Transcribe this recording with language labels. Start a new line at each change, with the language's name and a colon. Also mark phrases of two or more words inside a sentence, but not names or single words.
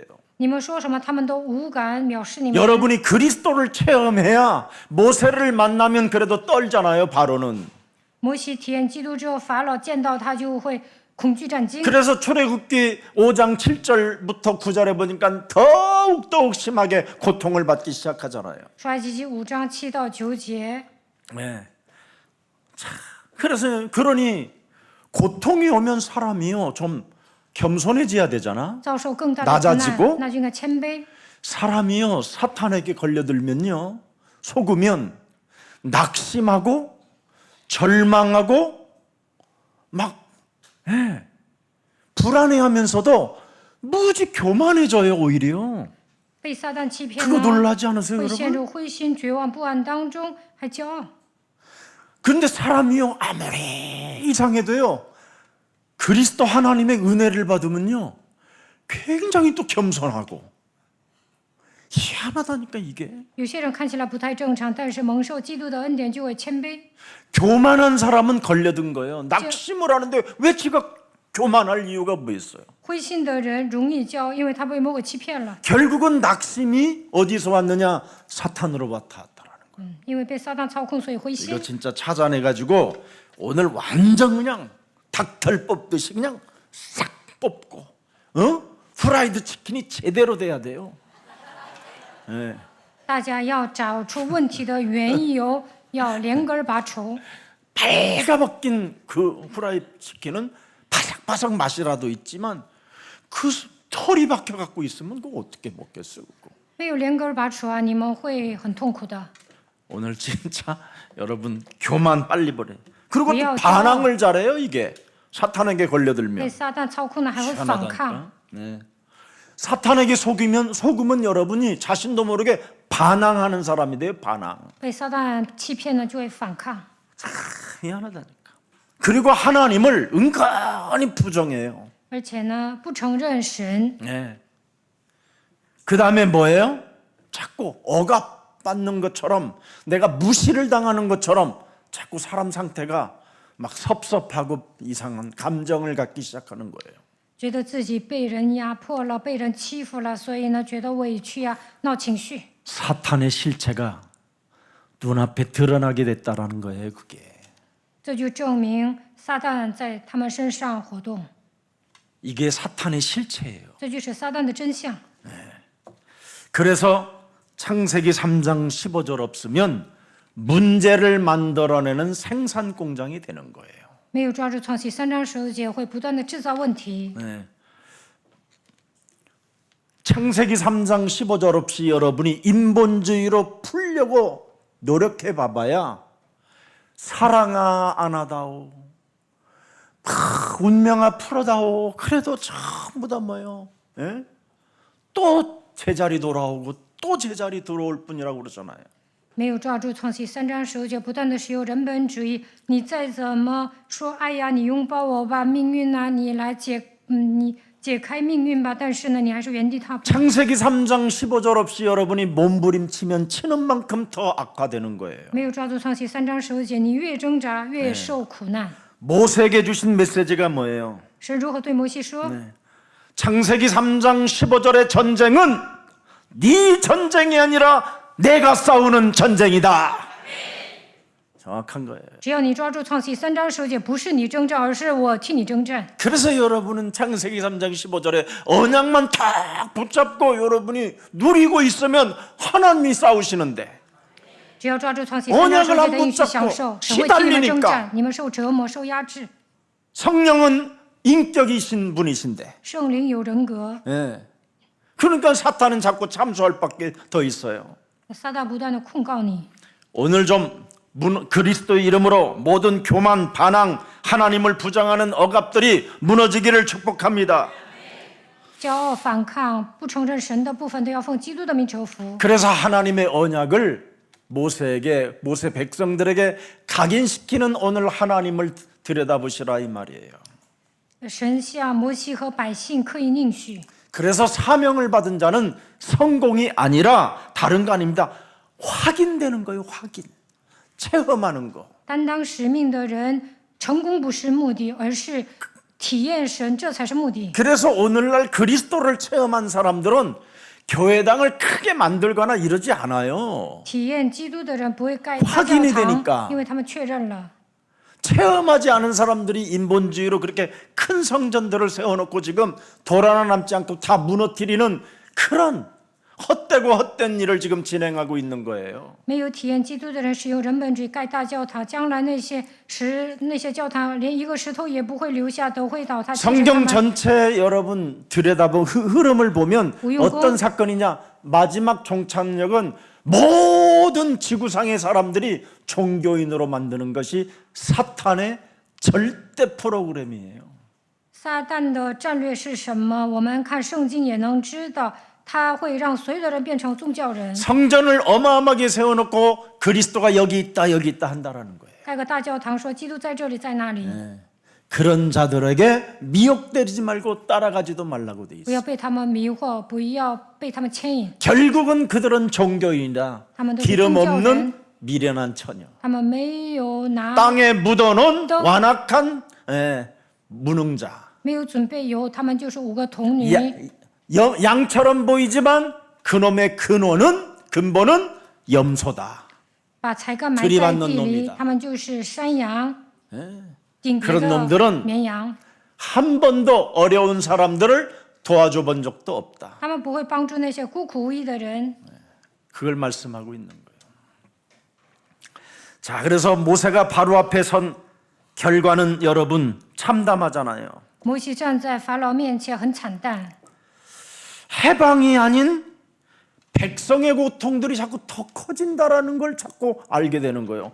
Chinese: 你们说什么，他们都无感，藐视你们。
Korean: 여러분이 그리스도를 체험해야 모세를 만나면 그래도 떨잖아요. 바로는.
Chinese: 摩西体验基督之后，法老见到他就会恐惧战惊。
Korean: 그래서 출애굽기 5장 7절부터 9절에 보니까 더욱 심하게 고통을 받기 시작하잖아요.
Chinese: 出埃及记5章7到9节，
Korean: 네. 자, 그래서 그러니 고통이 오면 사람이요 좀 겸손해져야 되잖아.
Chinese: 遭受更大的苦
Korean: 낮아지고
Chinese: 难，那就应该谦卑。
Korean: 사람이요 사탄에게 걸려들면요 속으면 낙심하고 절망하고 막 불안해하면서도 무지 교만해져요 오히려.
Chinese: 被撒旦欺骗
Korean: 그거
Chinese: 呢，
Korean: 놀라지 않으세요
Chinese: 会陷
Korean: 여러분?
Chinese: 入灰心、绝望、不安当中，还骄傲。
Korean: 그런데 사람이요 아무리 이상해도요 그리스도 하나님의 은혜를 받으면요 굉장히 또 겸손하고 희한하다니까 이게.
Chinese: 有些人看起来不太正常，但是蒙受基督的恩典就会谦卑。
Korean: 교만한 사람은 걸려든 거예요. 낙심을 하는데 왜 지가 교만할 이유가 뭐 있어요?
Chinese: 灰心的人容易骄傲，因为他被魔鬼欺骗了。
Korean: 결국은 낙심이 어디서 왔느냐? 사탄으로부터 왔다라는 거예요.
Chinese: 因为被撒旦操控，所以灰
Korean: 이거
Chinese: 心。
Korean: 진짜 찾아내가지고 오늘 완전 그냥 닭털 뽑듯이 그냥 싹 뽑고, 프라이드 치킨이 제대로 돼야 돼요. 예.
Chinese: 大家要找出问题的缘由，要连根拔除。
Korean: 빨가벗긴 그 프라이드 치킨은 바삭바삭 맛이라도 있지만 그 털이 박혀 갖고 있으면 그거 어떻게 먹겠어요? 그거.
Chinese: 没有连根拔除啊，你们会很痛苦的。
Korean: 오늘 진짜 여러분 교만 빨리 버려. 그리고 또 왜요? 반항을 잘해요 이게 사탄에게
Chinese: 被
Korean: 걸려들면.
Chinese: 撒旦操控呢，还会反抗。
Korean: 희한하다니까. 네. 사탄에게 속으면 여러분이 자신도 모르게 반항하는 사람이 돼요. 반항.
Chinese: 被撒旦欺骗呢，就会反抗。
Korean: 희한하다니까. 그리고 하나님을 은근히 부정해요.
Chinese: 而且呢，不承认神。
Korean: 네. 그 다음에 뭐예요? 자꾸 억압받는 것처럼 내가 무시를 당하는 것처럼 자꾸 사람 상태가 막 섭섭하고 이상한 감정을 갖기 시작하는 거예요.
Chinese: 觉得自己被人压迫了，被人欺负了，所以呢，觉得委屈呀、闹情绪。
Korean: 사탄의 실체가 눈앞에 드러나게 됐다라는 거예요. 그게.
Chinese: 这就证明撒旦在他们身上活动，
Korean: 이게 사탄의 실체예요.
Chinese: 这就是撒旦的真相。
Korean: 그래서 창세기 3장 15절 없으면 문제를 만들어내는 생산 공장이 되는 거예요.
Chinese: 没有抓住创世3章15节，会不断的制造问题。
Korean: 네. 창세기 3장 15절 없이 여러분이 인본주의로 풀려고 노력해 봐봐야 사랑아 안하다오 운명아 풀어다오 그래도 전부 다 뭐예요? 예? 또 제자리 돌아오고 또 제자리 들어올 뿐이라고 그러잖아요.
Chinese: 没有抓住创世3章15节，不断的使用人本主义。你再怎么说，哎呀，你拥抱我吧，命运啊，你来你解开命运吧，但是呢，你还是原地踏步。
Korean: 창세기 3장 15절 없이 여러분이 몸부림치면 치는 만큼 더 악화되는 거예요.
Chinese: 没有抓住创世3章15节，你越挣扎越受苦难。
Korean: 모세에게 주신 메시지가 뭐예요?
Chinese: 神如何对摩西说？
Korean: 창세기 3장 15절의 전쟁은 네 전쟁이 아니라 내가 싸우는 전쟁이다. 정확한 거예요.
Chinese: 只要你抓住创世3章15节，不是你征战，而是我替你征战。
Korean: 그래서 여러분은 창세기 3장 15절에 언약만 딱 붙잡고 여러분이 누리고 있으면 하나님이 싸우시는데
Chinese: 只要抓住创世3章15节的应许享受，
Korean: 언약을
Chinese: 神会替你们征
Korean: 시달리니까
Chinese: 战，你们受折磨、受压制。
Korean: 성령은 인격이신 분이신데
Chinese: 圣灵有人格，
Korean: 예. 그러니까 사탄은 자꾸 참소할 밖에 더 있어요.
Chinese: 撒旦不断的控告你。
Korean: 오늘 좀 그리스도의 이름으로 모든 교만, 반항, 하나님을 부정하는 억압들이 무너지기를 축복합니다.
Chinese: 骄傲、反抗、不承认神的部分，都要奉基督的名求福。
Korean: 그래서 하나님의 언약을 모세 백성들에게 각인시키는 오늘 하나님을 들여다보시라 이 말이에요.
Chinese: 神向摩西和百姓刻意应许，
Korean: 그래서 사명을 받은 자는 성공이 아니라 다른 거 아닙니다. 확인되는 거예요. 확인. 체험하는 거.
Chinese: 担当使命的人，成功不是目的，而是体验神，这才是目的。
Korean: 그래서 오늘날 그리스도를 체험한 사람들은 교회당을 크게 만들거나 이러지 않아요.
Chinese: 体验基督的人不会盖大
Korean: 확인이
Chinese: 教
Korean: 되니까
Chinese: 堂，因为他们确认了。
Korean: 체험하지 않은 사람들이 인본주의로 그렇게 큰 성전들을 세워놓고 지금 돌 하나 남지 않고 다 무너뜨리는 그런 헛되고 헛된 일을 지금 진행하고 있는 거예요.
Chinese: 没有体验基督的人使用人本主义盖大教堂，将来那些教堂连一个石头也不会留下，都会倒塌。其实他
Korean: 성경
Chinese: 们
Korean: 전체 여러분 들여다본 흐름을 보면 우유고. 어떤 사건이냐? 마지막 종착역은 모든 지구상의 사람들이 종교인으로 만드는 것이 사탄의 절대 프로그램이에요.
Chinese: 撒旦的战略是什么？我们看圣经也能知道，他会让所有的人变成宗教人。
Korean: 성전을 어마어마하게 세워놓고 그리스도가 여기 있다 한다라는 거예요.
Chinese: 盖个大教堂，说基督在这里，在那里，
Korean: 그런 자들에게 미혹되지 말고 따라가지도 말라고 돼
Chinese: 不要
Korean: 있어요.
Chinese: 被他们迷惑，不要被他们牵引。
Korean: 결국은 그들은 종교인이다. 아마도 기름 종교는 없는 미련한 처녀.
Chinese: 他们没有拿，
Korean: 땅에 묻어놓은 또- 완악한 무능자.
Chinese: 没有准备油，他们就是5个童女。
Korean: 양처럼 보이지만 그놈의 근본은 염소다.
Chinese: 把才干埋在
Korean: 들이받는
Chinese: 地里
Korean: 놈이다 ，
Chinese: 他们就是山羊，顶别
Korean: 그런
Chinese: 的
Korean: 놈들은
Chinese: 绵羊，
Korean: 한 번도 어려운 사람들을 도와줘 본 적도 없다.
Chinese: 他们不会帮助那些孤苦无依的人。
Korean: 그걸 말씀하고 있는 거예요. 자, 그래서 모세가 바로 앞에 선 결과는 여러분 참담하잖아요.
Chinese: 摩西站在法老面前很惨淡，
Korean: 해방이 아닌 백성의 고통들이 자꾸 더 커진다라는 걸 자꾸 알게 되는 거예요.